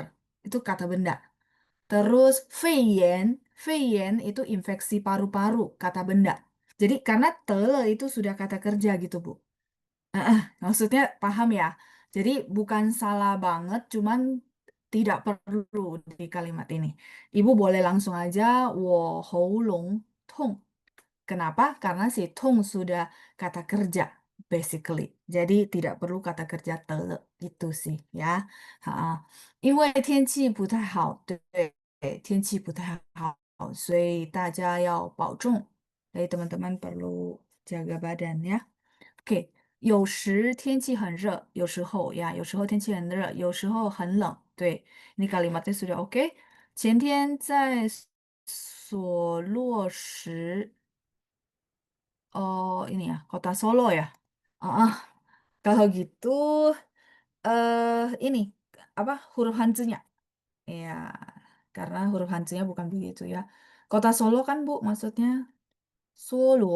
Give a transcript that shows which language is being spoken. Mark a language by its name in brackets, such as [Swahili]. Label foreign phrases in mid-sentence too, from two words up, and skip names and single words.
[Indonesian] Itu kata benda. Terus 肺炎 itu infeksi paru-paru, kata benda. Jadi karena tele itu sudah kata kerja gitu, Bu. Maksudnya paham ya? Jadi bukan salah banget, cuman tidak perlu di kalimat ini. Ibu boleh langsung aja [Chinese] 我喉咙痛. [Indonesian] Kenapa? Karena si tung sudah kata kerja, basically. Jadi tidak perlu kata kerja tele. Itu sih ya. Ha. [Chinese] 因为天气不太好，对，天气不太好，所以大家要保重. [Indonesian] Teman-teman perlu jaga badan ya. Oke, [Chinese] 有时天气很热，有时候呀，有时候天气很热，有时候很冷。对, [Indonesian] ini kalimatnya sudah oke. [Chinese] 前天在所洛时, [Indonesian] oh ini ya, kota Solo ya. Ah, kalau gitu, ini apa huruf hancunya? Ya, karena huruf hancunya bukan begitu ya. Kota Solo kan Bu, maksudnya Solo.